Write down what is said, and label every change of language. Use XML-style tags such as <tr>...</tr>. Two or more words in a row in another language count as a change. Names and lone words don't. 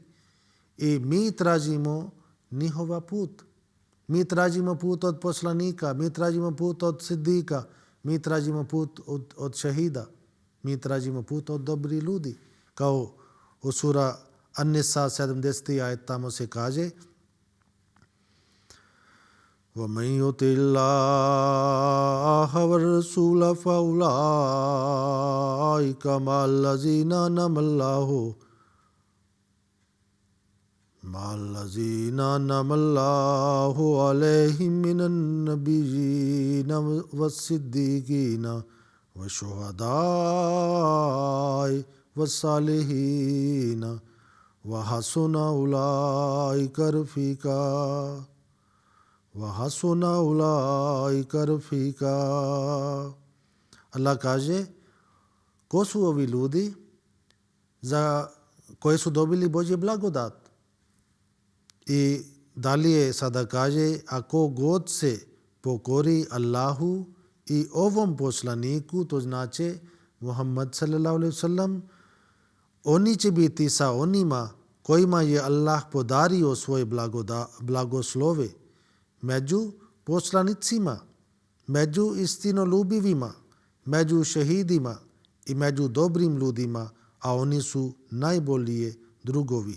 <bs>I mi tražimo njihova put. Mi tražimo put od poslanika, mi tražimo put od sidika, mi tražimo put od šahida, mi tražimo put od dobrih ljudi. Kao u sura An-Nisa 70. ajet tamo se kaže</bs> <ar>وَمَنْ يُطِعِ اللَّهَ وَالرَّسُولَ فَأُولَٰئِكَ مَعَ الَّذِينَ أَنْعَمَ اللَّهُ عَلَيْهِمْ مِنَ النَّبِيِّينَ وَالصِّدِّيقِينَ وَالشُّهَدَاءِ وَالصَّالِحِينَ وَحَسُنَ أُولَٰئِكَ رفيقا.</ar> <bs>Allah kaže ko su ovi ljudi za koji su dobili Božje blagodat. I dalje sada kaže ako god se pokori Allahu i ovom poslaniku, to znači Muhammad</bs> <ar>صلى الله عليه وسلم,</ar> <bs>oni će biti sa onima kojima je Allah podario svoje blagoslove, među poslanicima, među istinoljubivima, među šehidima i među dobrim ljudima, a oni su najbolji drugovi.</bs>